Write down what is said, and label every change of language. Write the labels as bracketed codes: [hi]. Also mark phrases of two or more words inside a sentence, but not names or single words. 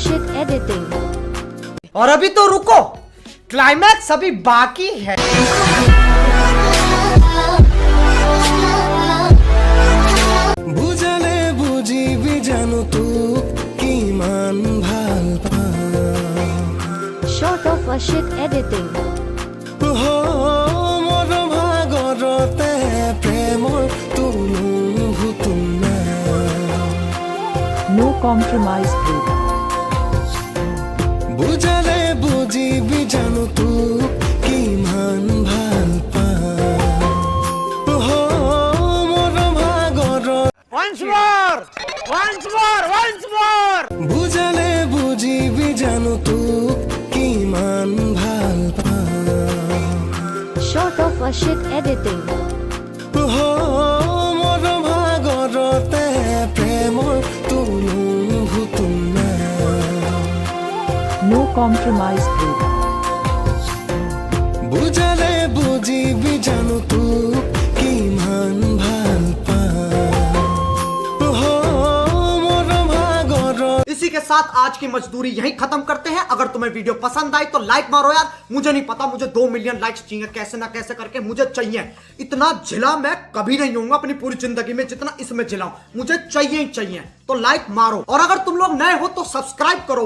[en] editing। [hi] और अभी तो रुको, क्लाइमैक्स अभी बाकी है। [as] বুজালে বুজিবি জানো তোক কিমান ভাল [en] Short of a shit editing। [as] মোৰ ভাগৰতে প্ৰেমৰ তুলুভুতুম [en] No compromise group। [as] বুজালে বুজিবি জানো তোক কিমান ভাল মোৰ ভাগৰ [en] Once more, once more, once more। [as] বুজালে বুজিবি জানো তোক কিমান ভাল [en] Short of a shit editing। [as] মোৰ ভাগৰতে প্ৰেমৰ তুলুভুতুম [en] No compromise group। [as] বুজালে বুজিবি জানো তোক কিমান ভাল মোৰ ভাগৰ [hi] इसी के साथ आज की मजदूरी यहीं खत्म करते हैं। अगर तुम्हें वीडियो पसंद आई तो लाइक मारो यार। मुझे नहीं पता, मुझे 2 [en] million likes [hi] चाहिए, कैसे ना कैसे करके मुझे चाहिए। इतना झिला मैं कभी नहीं होऊंगा अपनी पूरी जिंदगी में जितना इसमें झिलाऊं, मुझे चाहिए ही चाहिए। तो लाइक मारो, और अगर तुम लोग नए हो तो सब्सक्राइब करो।